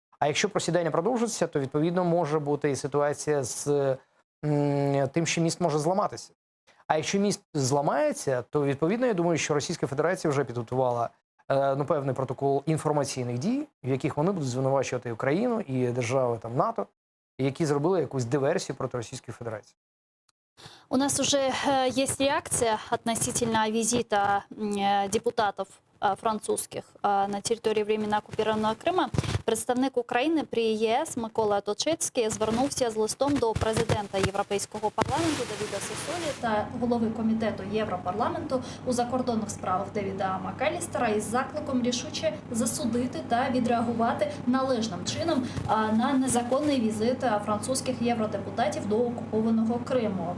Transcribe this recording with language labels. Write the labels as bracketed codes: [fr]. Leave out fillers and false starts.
[uk] А якщо просідання продовжиться, то, відповідно, може бути і ситуація з тим, що міст може зламатися. А якщо міст зламається, то, відповідно, я думаю, що Російська Федерація вже підготувала певний протокол інформаційних дій, в яких вони будуть звинувачувати Україну і держави там НАТО, які зробили якусь диверсію проти Російської Федерації. [ru] У нас уже есть реакция относительно визита депутатов [uk] французьких на території [ru] временно [uk] окупованого Крима. Представник України при ЄС Микола Точицький звернувся з листом до президента Європейського парламенту Давіда Сасолі та голови комітету Європарламенту у закордонних справах Девіда Макалістера із закликом рішуче засудити та відреагувати належним чином на незаконний візит французьких євродепутатів до окупованого Криму.